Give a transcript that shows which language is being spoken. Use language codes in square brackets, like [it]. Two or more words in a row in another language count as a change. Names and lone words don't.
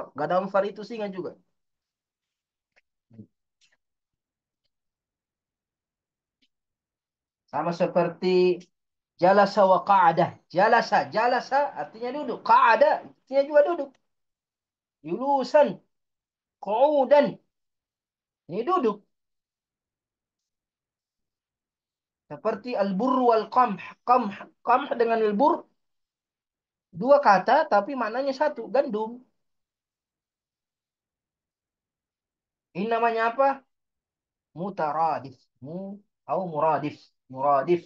[id] Gadamfar itu singa juga. Sama seperti [ar] جلس وقعد. [id] Jalasa. Jalasa artinya duduk. Qa'adah artinya juga duduk. [ar] جلوسا قعودا. [id] Ini duduk. Seperti [ar] البر والقمح. [id] Qamh. Qamh dengan al-burr. Dua kata tapi maknanya satu. Gandum. Ini namanya apa? Mutaradif. Atau muradif. Muradif.